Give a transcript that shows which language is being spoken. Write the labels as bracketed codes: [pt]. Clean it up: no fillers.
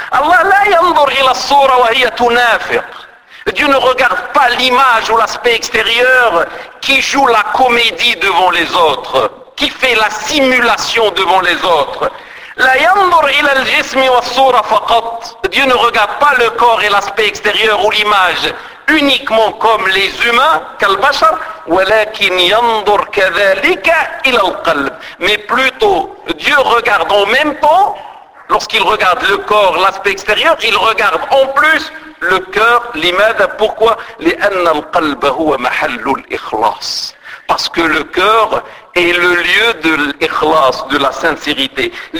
[ar] الله لا ينظر إلى الصورة وهي تنافق. [fr] Dieu ne regarde pas l'image ou l'aspect extérieur qui joue la comédie devant les autres, qui fait la simulation devant les autres. [ar] لا ينظر إلى الجسم والصورة فقط. [fr] Dieu ne regarde pas le corps et l'aspect extérieur ou l'image uniquement comme les humains, [ar] كالبشر, ولكن ينظر كذلك إلى القلب. [fr] Mais plutôt, Dieu regarde en même temps lorsqu'il regarde le corps, l'aspect extérieur, il regarde en plus le cœur. Limada, pourquoi? [ar] لأن القلب هو محل الإخلاص. [fr] Parce que le cœur est le lieu de l'ikhlas, de la sincérité.